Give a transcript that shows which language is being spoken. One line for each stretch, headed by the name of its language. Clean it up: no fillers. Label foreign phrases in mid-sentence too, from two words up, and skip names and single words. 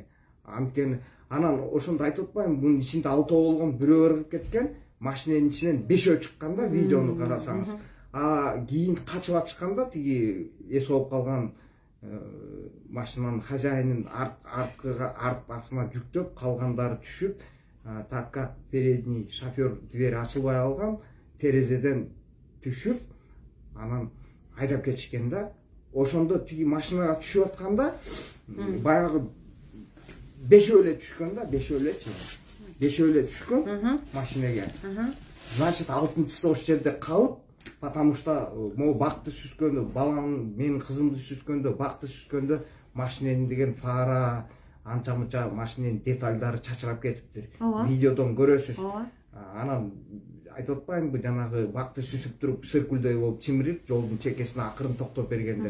Kyrgyz: Анткени анан ошондо айтып атпаймынбы, бунун ичинде 6 болгон, бирөө ыргып кеткен, машинанын ичинен 5 чыкканда видеону карасаңыз. кийин качып атышканда тиги эс болуп калган машинанын хозяинин арткасына жүктөп, калгандары түшүп,
Russian: так как передний шофер дверь
Kyrgyz: ачылбай калган, терезеден түшүп, анан айдап кетишкен да. Ошондо тиги машинага түшүп атканда баягы бешөө эле түшкөн да, бешөө эле түшкөн машинеге. Значит, алтынчысы ошол жерде калып,
Russian: потому что
Kyrgyz: могу бакты сүзгөндө, балам менин кызымды сүзгөндө, бакты сүзгөндө машиненин деген фара, анча-мынча машиненин детальдары чачырап кетиптир. Видеодон көрөсүз. Анан айтып атпаймынбы, жанагы бакты сүзүп туруп, сыркүлдөй болуп чимирип, жолдун чекесине акырын токтоп бергендер.